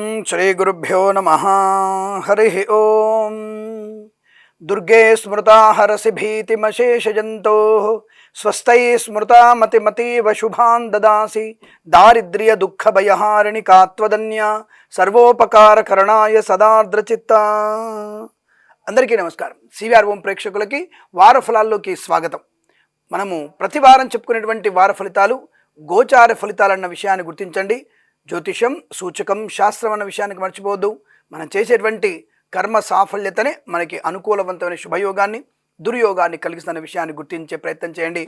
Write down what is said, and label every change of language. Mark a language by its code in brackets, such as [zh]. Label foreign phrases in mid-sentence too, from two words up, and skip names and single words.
[sa] श्रीगुरुभ्यो नमः। हरिः ओम। दुर्गे स्मृता हरसि भीतिमशेषजन्तोः स्वस्तै स्मृता मतिमतीव शुभान् ददासि दारिद्र्य दुःख भयहारिणि कात्वदन्या सर्वोपकारकरणाय सदार्द्रचित्ता। [te] అందరికీ నమస్కారం। సివిఆర్ ఓం ప్రేక్షకులకి వార ఫలాల్లోకి స్వాగతం। మనము ప్రతి వారం చెప్పుకునేటువంటి వార ఫలితాలు గోచార ఫలితాలన్న విషయాన్ని గుర్తించండి। జ్యోతిషం సూచకం శాస్త్రం అన్న విషయానికి మర్చిపోవద్దు। మనం చేసేటువంటి కర్మ సాఫల్యతనే మనకి అనుకూలవంతమైన శుభయోగాన్ని దుర్యోగాన్ని కలిగిస్తున్న విషయాన్ని గుర్తించే ప్రయత్నం చేయండి।